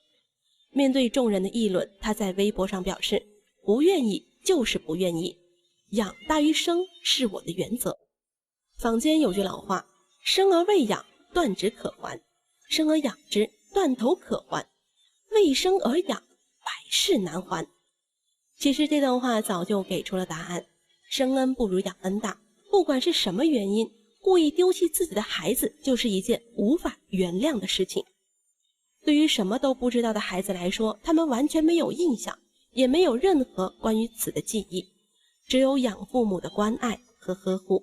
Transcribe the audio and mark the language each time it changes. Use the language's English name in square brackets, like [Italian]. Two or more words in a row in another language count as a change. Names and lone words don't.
[Chinese] 面對众人的議論，她在微博上表示，不願意就是不願意，養大於生是我的原則。坊間有句老話，生而未養，斷指可還；生而養之，斷頭可還；未生而養，百世難還。其實這段話早就給出了答案，生恩不如養恩大。不管是什麼原因，故意丟棄自己的孩子就是一件無法原諒的事情。對於什麼都不知道的孩子來說，他們完全沒有印象，也沒有任何關於此的記憶，只有養父母的關愛和呵護。